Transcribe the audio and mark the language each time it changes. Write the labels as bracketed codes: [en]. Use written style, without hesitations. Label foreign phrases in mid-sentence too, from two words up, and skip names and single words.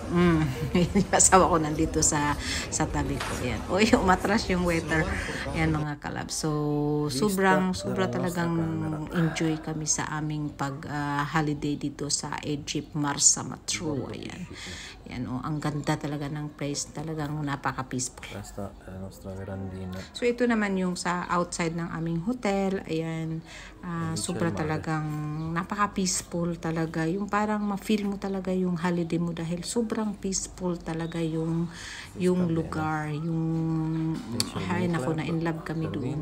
[tl] Yung asawa ko nandito sa tabi ko. Ayan. Uy, umatras yung weather. Ayan mga kalab. So, sobra talagang enjoy kami sa aming pag-holiday dito sa Egypt, Marsa Matruh. Ayan. Ayan, ang ganda talaga ng place. Talagang napaka-peaceful. [it] Questa è la nostra verandina. [tl] So, ito naman yung sa outside ng aming hotel. Ayan. Sobra talagang napaka-peaceful talaga. Yung parang ma-feel mo talaga yung holiday mo dahil sobrang peaceful talaga yung lugar. Yung ay nako, na [en] in love [tl] kami doon.